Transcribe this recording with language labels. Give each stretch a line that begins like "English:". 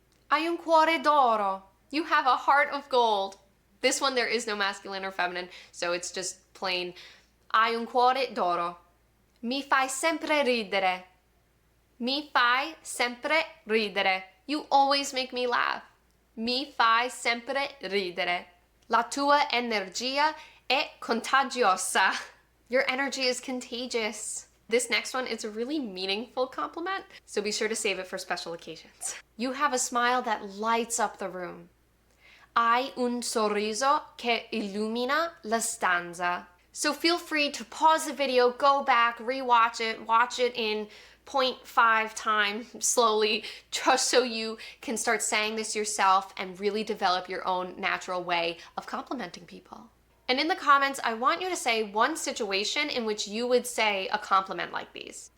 Italian: Hai un cuore d'oro.
English: You have a heart of gold. This one there is no masculine or feminine, so it's just plain.
Italian: Hai un cuore d'oro. Mi fai sempre ridere. Mi fai sempre ridere.
English: You always make me laugh.
Italian: Mi fai sempre ridere. La tua energia è contagiosa.
English: Your energy is contagious. This next one is a really meaningful compliment, so be sure to save it for special occasions. You have a smile that lights up the room.
Italian: Hai un sorriso che illumina la stanza.
English: So feel free to pause the video, go back, rewatch it, watch it in 0.5 time slowly, just so you can start saying this yourself and really develop your own natural way of complimenting people. And in the comments, I want you to say one situation in which you would say a compliment like these.